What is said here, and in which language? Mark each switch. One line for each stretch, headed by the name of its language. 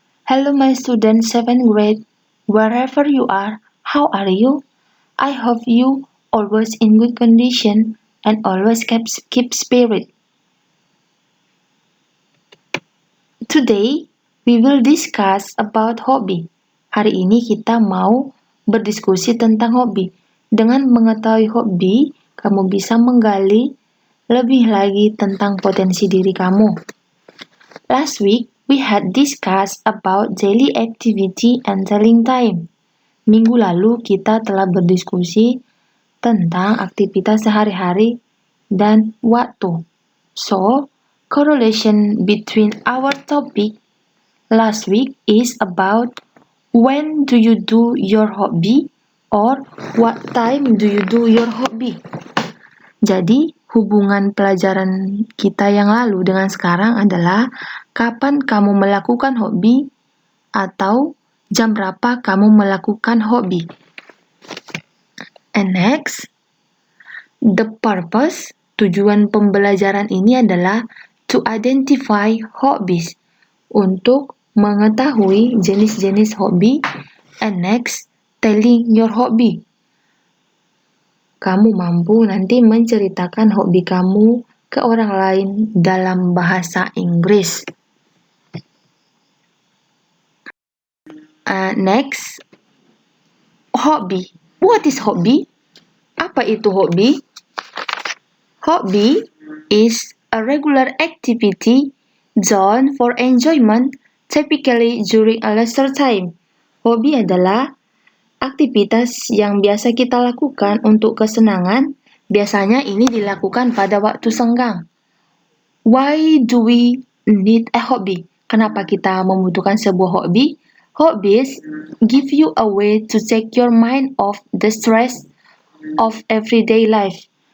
English: Hello, my student 7th grade. Wherever you are, how are you? I hope you always in good condition and always keep spirit. Today, we will discuss about hobby.
Indonesian: Hari ini kita mau berdiskusi tentang hobi. Dengan mengetahui hobi, kamu bisa menggali lebih lagi tentang potensi diri kamu.
English: Last week, we had discussed about daily activity and telling time.
Indonesian: Minggu lalu kita telah berdiskusi tentang aktivitas sehari-hari dan waktu.
English: So, correlation between our topic last week is about when do you do your hobby or what time do you do your hobby.
Indonesian: Jadi, hubungan pelajaran kita yang lalu dengan sekarang adalah kapan kamu melakukan hobi atau jam berapa kamu melakukan hobi.
English: And next, the purpose,
Indonesian: tujuan pembelajaran ini adalah
English: to identify hobbies,
Indonesian: untuk mengetahui jenis-jenis hobi.
English: And next, telling your hobby.
Indonesian: Kamu mampu nanti menceritakan hobi kamu ke orang lain dalam bahasa Inggris.
English: Next, hobby. What is hobby?
Indonesian: Apa itu hobi?
English: Hobby is a regular activity done for enjoyment, typically during a leisure time.
Indonesian: Hobi adalah aktivitas yang biasa kita lakukan untuk kesenangan. Biasanya ini dilakukan pada waktu senggang.
English: Why do we need a hobby?
Indonesian: Kenapa kita membutuhkan sebuah hobi?
English: Hobbies give you a way to take your mind off the stress of everyday life.